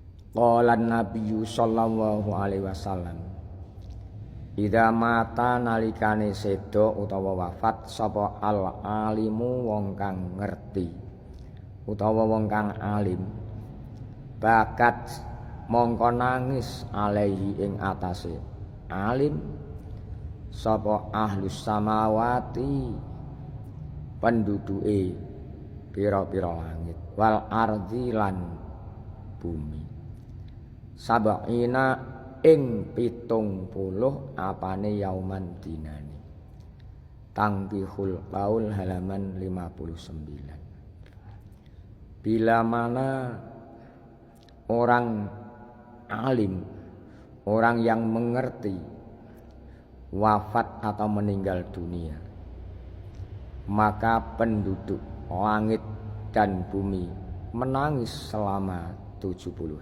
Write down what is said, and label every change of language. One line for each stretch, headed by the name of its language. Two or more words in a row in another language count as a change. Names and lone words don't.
Arabic: قال النبي صلى الله عليه وسلم إذا مات
Javanese: nalikane sedo utawa wafat sapa
Arabic: العالم
Javanese: wong kang ngerti utawa wong kang alim, bakat mongko nangis alaihi ing atase alim sapa
Arabic: أهل السماوات
Javanese: penduduke pira-pira langit
Arabic: والأرض
Javanese: lan bumi sab'ina ing 70 apane yauman dinane.
Indonesian: Tangkihul Qaul halaman 59. Bila mana orang alim, orang yang mengerti wafat atau meninggal dunia, maka penduduk langit dan bumi menangis selama 70 hari.